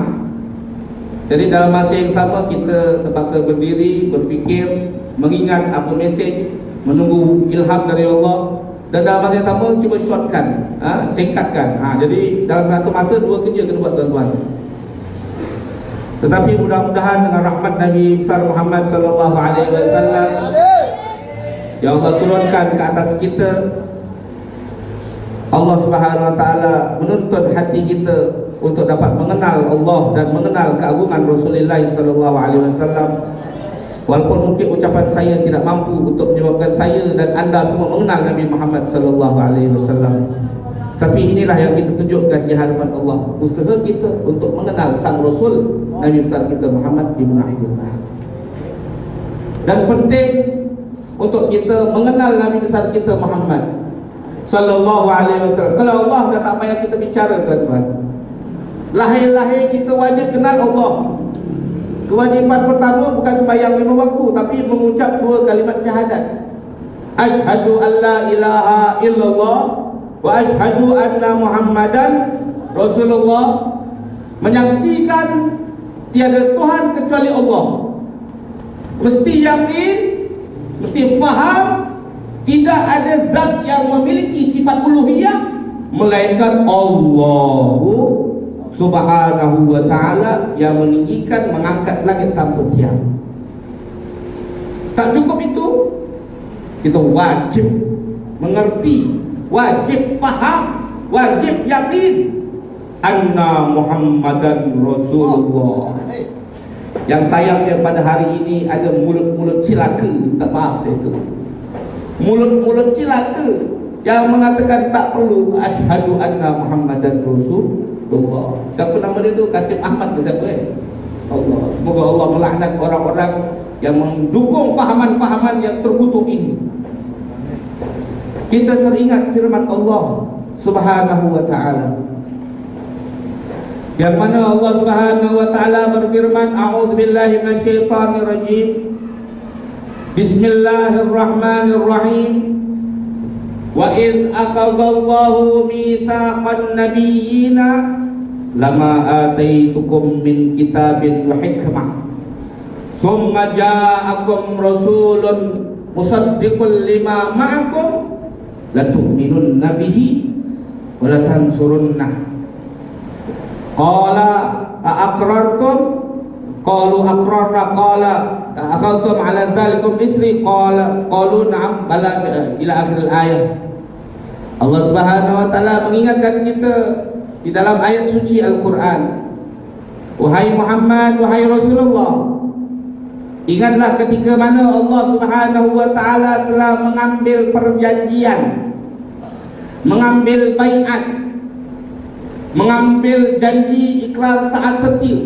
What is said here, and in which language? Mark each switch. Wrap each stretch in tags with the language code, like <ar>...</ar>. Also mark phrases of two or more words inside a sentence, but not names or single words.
<ms>Jadi dalam masa yang sama kita terpaksa berdiri, berfikir, mengingat apa message, menunggu ilham dari Allah. Dan dalam masa yang sama cuba shortkan, singkatkan. Jadi dalam satu masa dua kerja kena buat tuan-tuan. Tetapi mudah-mudahan dengan rahmat Nabi besar Muhammad</ms> <ar>صلى الله عليه وسلم</ar> <ms>yang Allah turunkan ke atas kita, Allah</ms> <ar>سبحانه وتعالى</ar> <ms>menuntun hati kita untuk dapat mengenal Allah dan mengenal keagungan Rasulullah</ms> <ar>صلى الله عليه وسلم.</ar> <ms>Walaupun mungkin ucapan saya tidak mampu untuk menyebabkan saya dan anda semua mengenal Nabi Muhammad</ms> <ar>صلى الله عليه وسلم,</ar> <ms>tapi inilah yang kita tunjukkan di hadapan Allah, usaha kita untuk mengenal sang Rasul Nabi besar kita Muhammad ibn Abdullah. Dan penting untuk kita mengenal Nabi besar kita Muhammad</ms> <ar>صلى الله عليه وسلم.</ar> <ms>Kalau Allah dah tak payah kita bicara, tuan-tuan. Lahir-lahir kita wajib kenal Allah. Kewajiban pertama bukan sembahyang 5 waktu, tapi mengucap 2 kalimat syahadat.</ms> <ar>أشهد أن لا إله إلا الله وأشهد أن محمدا رسول الله.</ar> <ms>Menyaksikan tiada Tuhan kecuali Allah. Mesti yakin, mesti faham, tidak ada zat yang memiliki sifat uluhiyah melainkan Allah</ms> <ar>سبحانه وتعالى</ar> <ms>yang meninggikan, mengangkat langit tanpa tiang. Tak cukup itu, kita wajib mengerti, wajib faham, wajib yakin</ms> <ar>أن محمدا رسول الله.</ar> <ms>Yang sayangnya pada hari ini ada mulut-mulut cilaka, tak maaf saya sebut, mulut-mulut cilaka yang mengatakan tak perlu</ms> <ar>أشهد أن محمدا رسول الله.</ar> <ms>Siapa nama dia tu? Kasim Ahmad ke siapa Allah. Semoga Allah melaknat orang-orang yang mendukung pahaman-pahaman yang terkutuk ini. Kita teringat firman Allah</ms> <ar>سبحانه وتعالى,</ar> <ms>yang mana Allah</ms> <ar>سبحانه وتعالى</ar> <ms>berfirman,</ms> <ar>أعوذ بالله من الشيطان الرجيم, بسم الله الرحمن الرحيم وإذ أخذ الله ميثاق النبيين لما آتيتكم من كتاب وحكمة ثم جاءكم رسول مصدق لما معكم لتؤمنن به ولتنصرنه. قال أأقررتم قالوا أقررنا قال أأخذتم على ذلكم إصري قالوا نعم بلى إلى آخر الآية.</ar> <ms>Allah</ms> <ar>سبحانه وتعالى</ar> <ms>mengingatkan kita di dalam ayat suci Al-Quran, wahai Muhammad, wahai Rasulullah, ingatlah ketika mana Allah</ms> <ar>سبحانه وتعالى</ar> <ms>telah mengambil perjanjian, mengambil baiat, mengambil janji ikrar taat setia.</ms>